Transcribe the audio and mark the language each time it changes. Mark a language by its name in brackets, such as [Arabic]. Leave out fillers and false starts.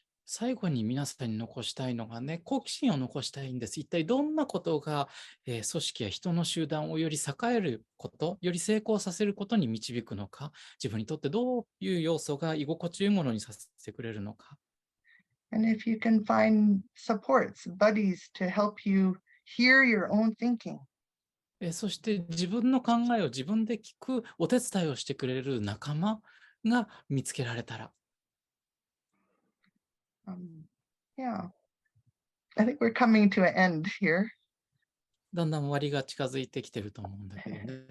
[Japanese] 最後に皆さんに残したいのがね、好奇心を残したいんです。一体どんなことが、組織や人の集団をより栄えること、より成功させることに導くのか、自分にとってどういう要素が居心地よいものにさせてくれるのか。 [English] And if you can find supports, buddies to help you hear your own thinking. [Japanese] そして自分の考えを自分で聞くお手伝いをしてくれる仲間が見つけられたら。 [English] Yeah, I think we're coming to an end here. [Japanese] だんだん終わりが近づいてきてると思うんだけどね。